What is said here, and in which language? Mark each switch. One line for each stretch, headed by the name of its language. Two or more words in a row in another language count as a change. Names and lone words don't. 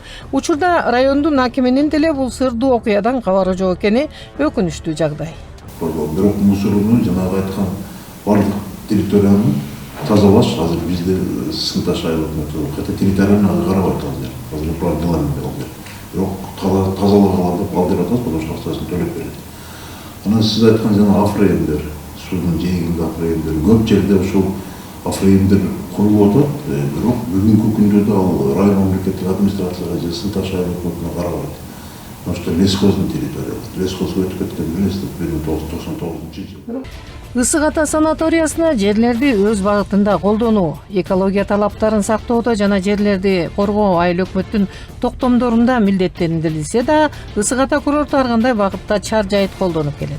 Kyrgyz: Учурда райондун акиминин деле бул сырдуу окуядан кабары жок экени өкүнүчтүү жагдай. Бирок мусорunu жанагы айткан бардык территорияны тазалаш азыр бизде Сынташ айыл өкмөтү кайта территорияны карабайт азыр. Азыр проблема бар. Бирок тазалаган деп алдыр атат,
Russian: потому что
Kyrgyz: акчасын төлөп берет. Анан сиз айткан жана Афреймдер, суунун жээгинде Афреймдер, көп жерде ушул Афреймдер курулуп атат, бирок бүгүнкү күндө да ал район мамлекеттик администрацияга же Сынташ айыл өкмөтүнө карабайт.
Russian: Потому что
Kyrgyz: лесхоздун территориясы, лесхозго өтүп кеткен билесиз 1999 Ысык Ата санаториясына жерлерди өз багытында колдонуу, экология талаптарын сактоодо жана жерлерди коргоо айыл өкмөттүн токтомдорунда милдеттендирилсе да, Ысык Ата курорту ар кандай багытта чар жайыт колдонуп келет.